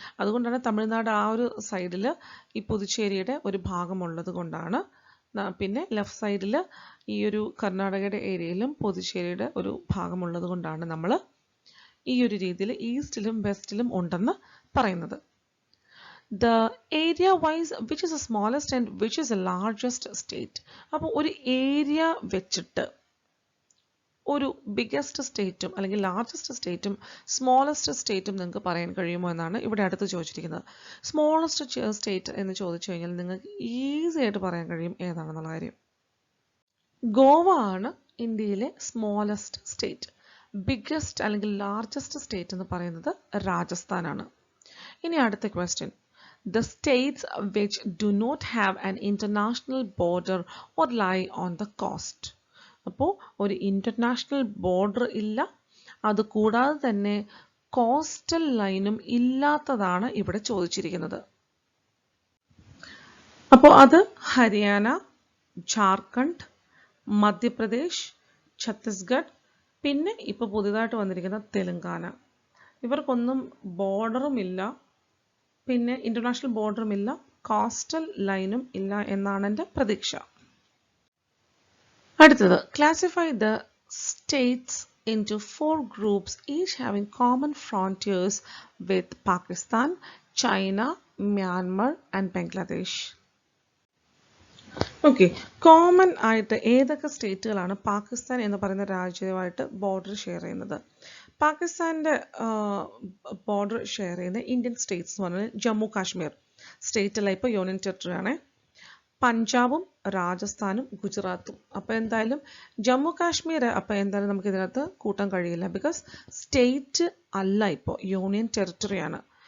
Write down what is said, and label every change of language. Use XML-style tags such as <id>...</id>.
<ml>അതുകൊണ്ടാണ് തമിഴ്നാട് ആ ഒരു സൈഡിൽ ഈ പുതുച്ചേരിയുടെ ഒരു ഭാഗമുള്ളത് കൊണ്ടാണ്. പിന്നെ ലെഫ്റ്റ് സൈഡിൽ ഈ ഒരു കർണാടകയുടെ ഏരിയയിലും പുതുച്ചേരിയുടെ ഒരു ഭാഗമുള്ളത് കൊണ്ടാണ് നമ്മൾ ഈ ഒരു രീതിയിൽ ഈസ്റ്റിലും വെസ്റ്റിലും ഉണ്ടെന്ന് പറയുന്നത്.</ml> <en>The area wise which is the smallest and which is the largest state.</en> <ml>അപ്പോൾ ഒരു ഏരിയ വെച്ചിട്ട് ഒരു ബിഗ്ഗസ്റ്റ് സ്റ്റേറ്റും അല്ലെങ്കിൽ ലാർജസ്റ്റ് സ്റ്റേറ്റും സ്മോളസ്റ്റ് സ്റ്റേറ്റും നിങ്ങൾക്ക് പറയാൻ കഴിയുമോ എന്നാണ് ഇവിടെ അടുത്ത് ചോദിച്ചിരിക്കുന്നത്. സ്മോളസ്റ്റ് സ്റ്റേറ്റ് എന്ന് ചോദിച്ചു കഴിഞ്ഞാൽ നിങ്ങൾക്ക് ഈസി ആയിട്ട് പറയാൻ കഴിയും ഏതാണെന്നുള്ള കാര്യം. ഗോവ ആണ് ഇന്ത്യയിലെ സ്മോളസ്റ്റ് സ്റ്റേറ്റ്. ബിഗ്ഗസ്റ്റ് അല്ലെങ്കിൽ ലാർജസ്റ്റ് സ്റ്റേറ്റ് എന്ന് പറയുന്നത് രാജസ്ഥാനാണ്. ഇനി അടുത്ത question.</ml> <en>The states which do not have an international border or lie on the coast.</en> <ml>അപ്പോൾ ഒരു ഇന്റർനാഷണൽ ബോർഡർ ഇല്ല, അതുകൂടാതെ തന്നെ കോസ്റ്റൽ ലൈനും ഇല്ലാത്തതാണ് ഇവിടെ ചോദിച്ചിരിക്കുന്നത്. അപ്പോൾ അത് ഹരിയാന, ജാർഖണ്ഡ്, മധ്യപ്രദേശ്, ഛത്തീസ്ഗഡ്, പിന്നെ ഇപ്പോൾ പുതിയതായിട്ട് വന്നിരിക്കുന്ന തെലങ്കാന. ഇവർക്കൊന്നും ബോർഡറും ഇല്ല, പിന്നെ ഇന്റർനാഷണൽ ബോർഡറും ഇല്ല, കോസ്റ്റൽ ലൈനും ഇല്ല എന്നാണ് എൻ്റെ പ്രതീക്ഷ. അടുത്തത്,</ml> <en>Classify the states into 4 groups each having common frontiers with Pakistan, China, Myanmar and Bangladesh.</en> <ml>Okay, common ആയിട്ട് ഏതൊക്കെ സ്റ്റേറ്റുകളാണ് പാകിസ്ഥാൻ എന്ന് പറയുന്ന രാജ്യവുമായിട്ട് ബോർഡർ ഷെയർ ചെയ്യുന്നത്? പാകിസ്ഥാൻ്റെ ബോർഡർ ഷെയർ ചെയ്യുന്ന ഇന്ത്യൻ സ്റ്റേറ്റ്സ് എന്ന് പറഞ്ഞാൽ ജമ്മു കാശ്മീർ സ്റ്റേറ്റല്ല, ഇപ്പോൾ യൂണിയൻ ടെറിട്ടറി ആണ്. പഞ്ചാബും രാജസ്ഥാനും ഗുജറാത്തും. അപ്പോൾ എന്തായാലും ജമ്മു കാശ്മീർ അപ്പോൾ എന്തായാലും നമുക്ക് ഇതിനകത്ത് കൂട്ടാൻ കഴിയില്ല, ബിക്കോസ് സ്റ്റേറ്റ് അല്ല, ഇപ്പോൾ യൂണിയൻ ടെറിട്ടറിയാണ്.</ml>